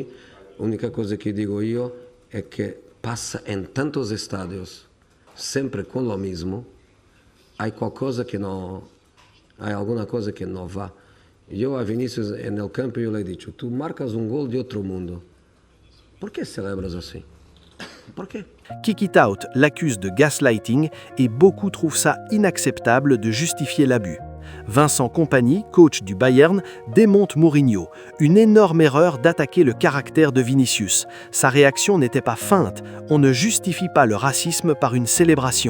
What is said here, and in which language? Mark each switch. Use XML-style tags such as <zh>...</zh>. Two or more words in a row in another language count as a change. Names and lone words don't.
<pt>A única coisa que digo eu é que passa em tantos estádios, sempre com o mesmo, há alguma coisa que não va. Eu a Vinicius no campo eu lhe digo, tu marcas um gol de outro mundo, por que celebras assim? Por quê?</pt> <fr>Kickitout l'accuse de gaslighting et beaucoup trouvent ça inacceptable de justifier l'abus. Vincent Kompany, coach du Bayern, démonte Mourinho. Une énorme erreur d'attaquer le caractère de Vinicius. Sa réaction n'était pas feinte, on ne justifie pas le racisme par une célébration.</fr>